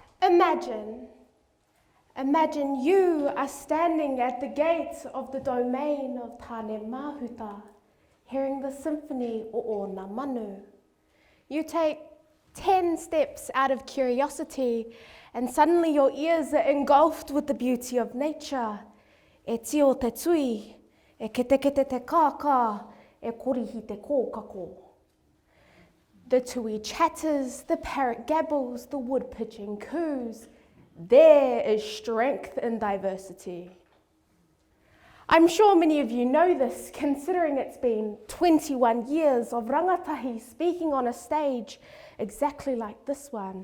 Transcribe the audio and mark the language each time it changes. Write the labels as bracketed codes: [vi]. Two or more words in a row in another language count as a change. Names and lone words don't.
[en] Imagine you are standing at the gate of the domain of Tāne Mahuta, hearing the symphony [mi] o Ngā Manu. [en] You take 10 steps out of curiosity, and suddenly your ears are engulfed with the beauty of nature. [mi] E tio te tui, e kete te kākā, e korihi te kōkako. [en] The tui chatters, the parrot gabbles, the wood pigeon coos. There is strength in diversity. I'm sure many of you know this, considering it's been 21 years of rangatahi speaking on a stage exactly like this one.